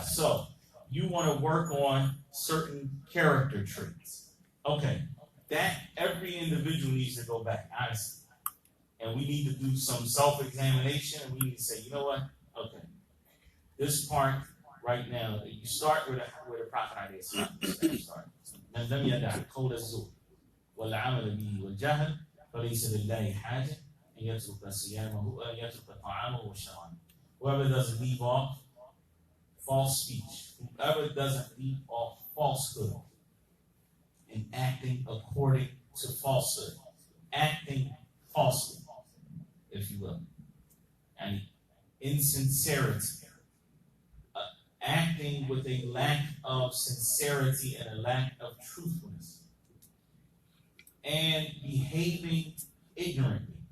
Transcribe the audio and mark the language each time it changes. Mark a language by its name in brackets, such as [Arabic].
[English] So you want to work on certain character traits. Okay. That every individual needs to go back, honestly. And we need to do some self-examination, and we need to say, you know what? Okay, this part right now, you start with a Prophet ﷺ started. [Arabic] من لم يدع قول الزور والعمل به والجهل فليس لله حاجة أن يترك صيامه أن يترك طعامه وشرابه. [English] Whoever doesn't leave off false speech, whoever doesn't leave off falsehood, and acting according to falsehood, acting falsely, if you will, and insincerity, acting with a lack of sincerity and a lack of truthfulness, and behaving ignorantly.